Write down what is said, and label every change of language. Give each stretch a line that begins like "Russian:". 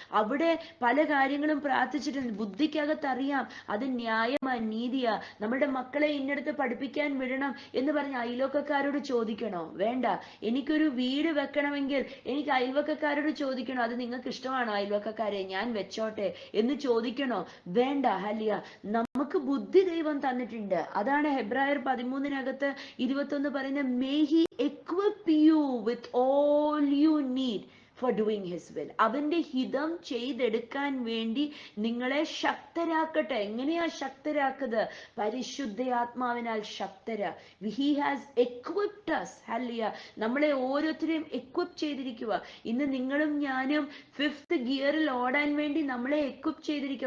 Malayalam: അവിടെ പല കാര്യങ്ങളും പ്രാർത്ഥിച്ചിട്ടുണ്ട്. ബുദ്ധിക്കകത്ത് അറിയാം അത് ന്യായമാ, നീതിയാ. നമ്മുടെ മക്കളെ ഇന്നടത്ത് പഠിപ്പിക്കാൻ വിടണം എന്ന് പറഞ്ഞ് അയൽവക്കക്കാരോട് ചോദിക്കണോ? വേണ്ട. എനിക്കൊരു വീട് വെക്കണമെങ്കിൽ എനിക്ക് അയൽവക്കക്കാരോട് ചോദിക്കണോ? അത് നിങ്ങൾക്ക് ഇഷ്ടമാണോ അയൽവക്കക്കാരെ, ഞാൻ വെച്ചോട്ടെ എന്ന് ചോദിക്കണോ? വേണ്ട. ഹല്ലേലൂയ. നമുക്ക് ബുദ്ധി ദൈവം തന്നിട്ടുണ്ട്. അതാണ് ഹെബ്രായർ 13-നകത്ത് 21 പറയുന്നത്,
English: may he equip you with all you need for doing his will.
Malayalam: അവന്റെ ഹിതം ചെയ്തെടുക്കാൻ വേണ്ടി നിങ്ങളെ ശക്തരാക്കട്ടെ. എങ്ങനെയാ ശക്തരാക്കുന്നത്? പരിശുദ്ധാത്മാവിനാൽ ശക്തരാ.
English: he has equipped us. Hallelujah.
Malayalam: നമ്മളെ ഓരോരുത്തരെയും എക്വിപ്പ് ചെയ്തിരിക്കുക. ഇന്ന് നിങ്ങളും ഞാനും ഫിഫ്ത്ത് ഗിയറിൽ ഓടാൻ വേണ്ടി നമ്മളെ എക്വിപ്പ് ചെയ്തിരിക്കുക.